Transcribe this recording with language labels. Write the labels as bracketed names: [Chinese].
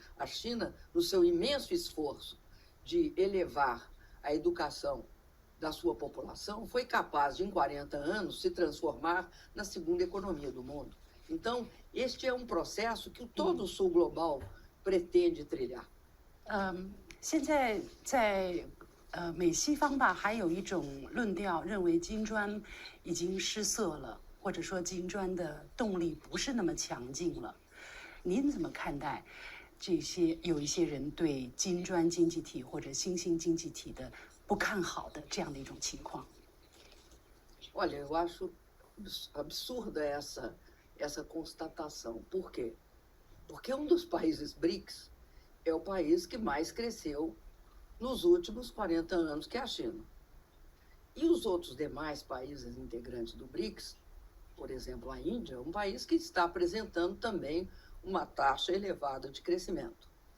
[Portuguese] A China, no seu imenso esforço de elevar a educação da sua população, foi capaz de, em 40 anos, se transformar na segunda economia do mundo. Então, este é um processo que todo o sul global pretende trilhar. [Chinese] 现在在美西方吧，还有一种论调认为金砖已经失色了，或者说金砖的动力不是那么强劲了。您怎么看待这些有一些人对金砖经济体或者新兴经济体的不看好的这样的一种情况？ [Portuguese] Olha, eu acho absurda essa constatação. Por quê? Porque um dos países BRICS é o país que mais cresceu nos últimos 40 anos, que é a China. E os outros demais países integrantes do BRICS, por exemplo, a Índia, é um país que está apresentando também uma taxa elevada de crescimento.